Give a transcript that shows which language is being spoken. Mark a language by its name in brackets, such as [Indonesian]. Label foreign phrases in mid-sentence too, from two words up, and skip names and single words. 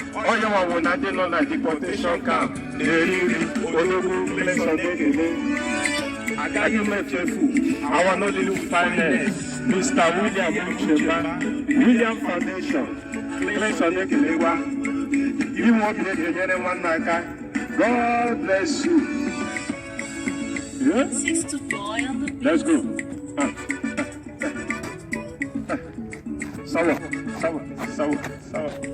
[Igbo] Onye nwa wụ na ndị nọ na [English] deportation camp [Igbo] na-eri nri, Odogwu Clinton ekele. Agaghị m echefu [English] our Nollywood finest, [Igbo] Mister William Uchemba, William Foundation, Clinton ekelekwa. Inwe obi eji enyere nwanne aka. [English] God bless you. Yeah? Six to four on the Let's go. beat. [Swahili] Ah, ah, ah. Sawa, sawa, sawa, sawa.